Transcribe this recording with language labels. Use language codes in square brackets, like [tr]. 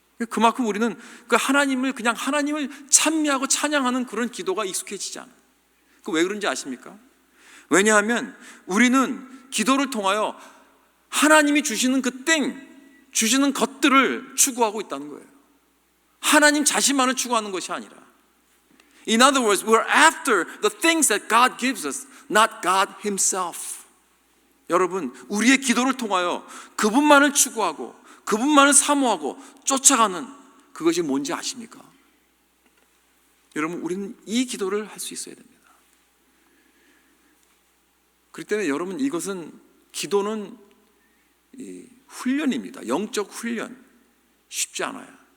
[ko] 그만큼 우리는 그 하나님을 찬미하고 찬양하는 그런 기도가 익숙해지지 않아요. 그 왜 그런지 아십니까? 왜냐하면 우리는 기도를 통하여 하나님이 주시는 주시는 것들을 추구하고 있다는 거예요. 하나님 자신만을 추구하는 것이 아니라, [en] in other words, we're after the things that God gives us, not God Himself. [ko] 여러분, 우리의 기도를 통하여 그분만을 추구하고 그분만을 사모하고 쫓아가는 그것이 뭔지 아십니까? 여러분, 우리는 이 기도를 할 수 있어야 됩니다. 그렇기 때문에 여러분, 기도는 훈련입니다. 영적 훈련. 쉽지 않아요.